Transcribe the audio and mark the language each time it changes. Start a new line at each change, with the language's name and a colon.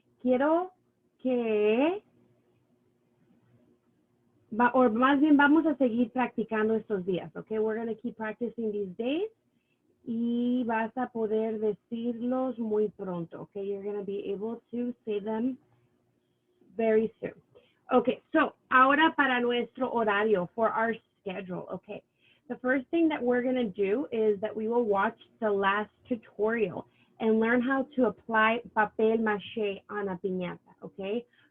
Spanish: Quiero que, o más bien vamos a seguir practicando estos días, okay?
English: We're going to keep practicing these days.
Spanish: Y vas a poder decirlos muy pronto, okay?
English: You're going to be able to say them very soon.
Spanish: Okay, so ahora para nuestro horario,
English: for our schedule,
Spanish: okay.
English: The first thing that we're going to do is that we will watch the last tutorial and learn how to apply papel maché on a piñata, okay?